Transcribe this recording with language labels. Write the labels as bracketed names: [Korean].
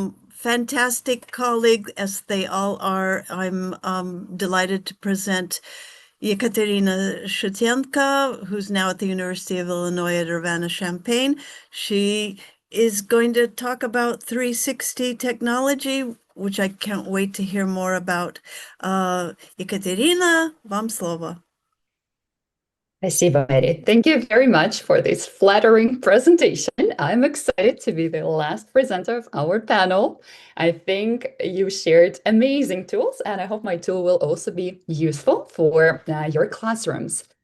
[English] Fantastic colleague, as they all are. I'm delighted to present Ekaterina Shutenko, who's now at the University of Illinois at Urbana-Champaign. She is going to talk about 360 technology, which I can't wait to hear more about. [Russian] Ekaterina, вам слово. Спасибо, [English] Mary. Thank you very much for this flattering presentation. I'm excited to be the last presenter of our panel. I think you shared amazing tools, and I hope my tool will also be useful for your classrooms.